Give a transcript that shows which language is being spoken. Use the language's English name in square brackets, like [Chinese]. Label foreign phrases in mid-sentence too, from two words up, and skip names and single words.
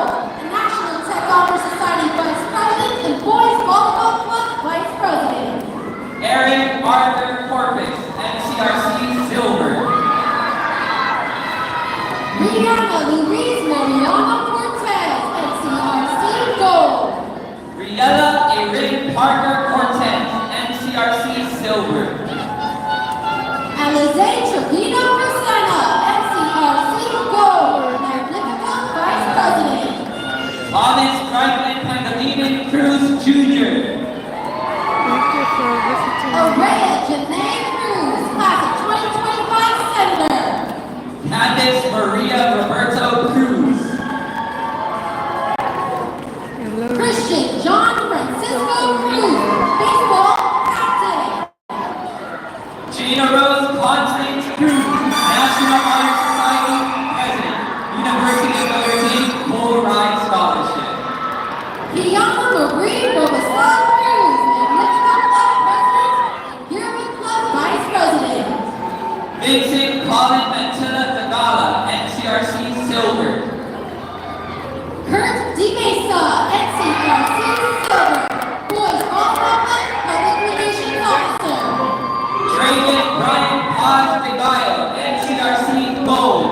[English] National Tech Honor Society Vice President and Boys Volleyball Club Vice President. Aaron Arthur Corpus, NCRC Silver. Rihanna Louise Mariana Cortez, NCRC Gold. Riella Erin Parker Cortez, NCRC Silver. Alize Trevino Rosena, NCRC Gold. Magnifica Vice President. Thomas Franklin Pangilinan Cruz Jr. Thank you for visiting. Aurea Janae Cruz, Class of 2025 Senator. Candice Maria Roberto Cruz. Hello. Christian John Francisco Cruz, Baseball Captain. Gina Rose Constance Cruz, National Honor Society President, University of Notre Dame Full Ride Scholarship. Diana Marie Robeson Cruz, Magnificent Club President and Yearbook Club Vice President. Vincent Colin Mantilla Tagala, NCRC Silver. Kurt D. Mesa, NCRC Silver, Boys Volleyball Club Public Relations Officer. Draven Brian Paz Tagayo, NCRC Gold.